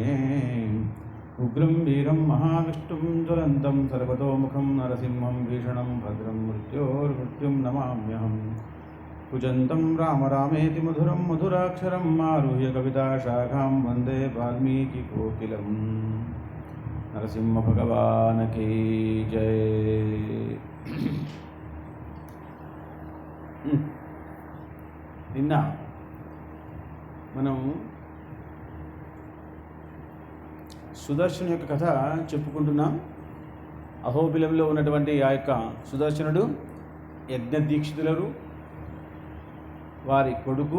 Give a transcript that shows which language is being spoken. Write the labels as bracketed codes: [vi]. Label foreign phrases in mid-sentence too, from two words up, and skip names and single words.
[sa] उग्रं वीरं महाविष्णुं ज्वलन्तं सर्वतोमुखं नरसिंहं भीषणं भद्रं मृत्योर्मृत्युं नमाम्यहम्। कुजन्तं राम रामेति मधुरं मधुराक्षरम् आरुह्य कविताशाखां वन्दे वाल्मीकिकोकिलम्। [hi] नरसिंह भगवान की जय। [te] నిన్న మనం సుదర్శను యొక్క కథ చెప్పుకుంటున్నాం. అహోబిలంలో ఉన్నటువంటి ఆ యొక్క సుదర్శనుడు యజ్ఞదీక్షితులు వారి కొడుకు.